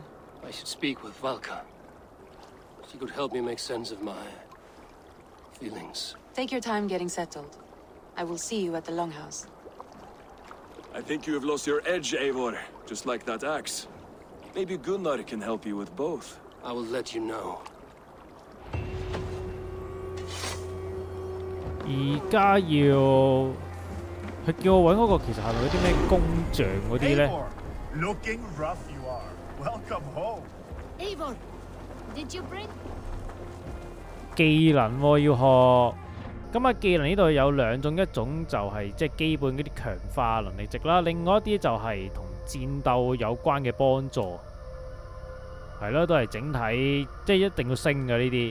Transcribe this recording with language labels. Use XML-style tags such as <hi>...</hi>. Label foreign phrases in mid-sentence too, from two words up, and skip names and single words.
<en>I should speak with Valka. She could help me make sense of my feelings. Take your time getting settled. I will see you at the Longhouse. I think you have lost your edge, Eivor, just like that axe. Maybe Gunnar can help you with both. I will let you know.</en> <yue>而家要佢叫我揾嗰個，其實係咪嗰啲咩工匠嗰啲咧？</yue> <en>Looking rough you are. Welcome home. Eivor, did you bring?</en> <yue>技能喎要學，咁啊技能呢度有兩種，一種就係即係基本嗰啲強化能力值啦，另外一啲就係同戰鬥有關嘅幫助，係咯，都係整體即係一定要升嘅呢啲。</yue>